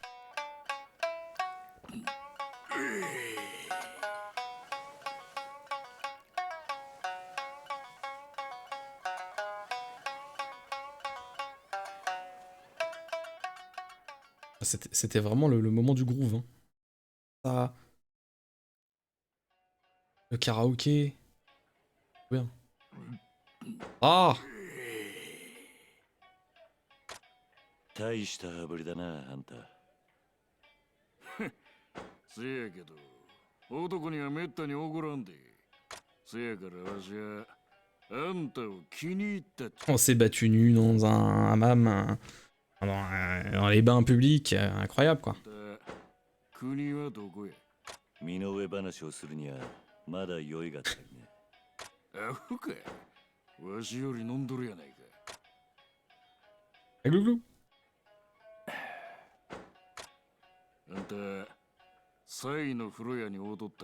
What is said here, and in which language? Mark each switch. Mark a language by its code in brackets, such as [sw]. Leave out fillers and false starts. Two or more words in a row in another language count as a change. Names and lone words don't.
[fr] C'était vraiment le moment du groove. Hein. Ça... Le karaoké. Bien. Ah! [ja] 大した羽振りだな、あんた。せやけど、男にはめったにおごらんで。せやからわしは、あんたを気に入ったっちゃ。 [fr] On s'est battu nu dans un hammam, dans les bains publics, incroyable quoi. [ja] 国はどこや？身の上話をするにはまだ酔いが足りね。アホか。わしより飲んどるやないか。ググ。あんた、サイの風呂屋に踊ったが。